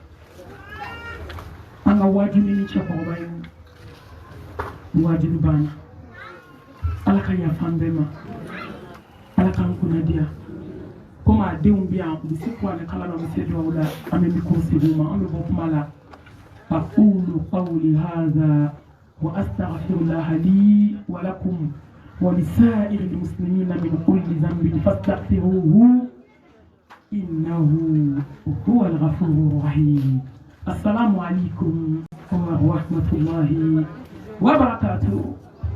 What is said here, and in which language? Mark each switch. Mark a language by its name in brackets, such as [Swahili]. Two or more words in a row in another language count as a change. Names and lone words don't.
[Bambara] an ka wajuni ni cɛkɔrɔba ye wajuni banna ala ka yafa an bɛɛ ma ala k'an kunnadiya comme a denw bi yan u bɛ se ko ani kala la u bɛ se duwawu la an bɛ micro segin u ma an bɛ bɔ kuma la [Arabic] أقول قولي هذا وأستغفر الله لي ولكم ولسائر المسلمين من كل ذنب فاستغفروه إنه هو الغفور الرحيم. السلام عليكم ورحمة الله وبركاته.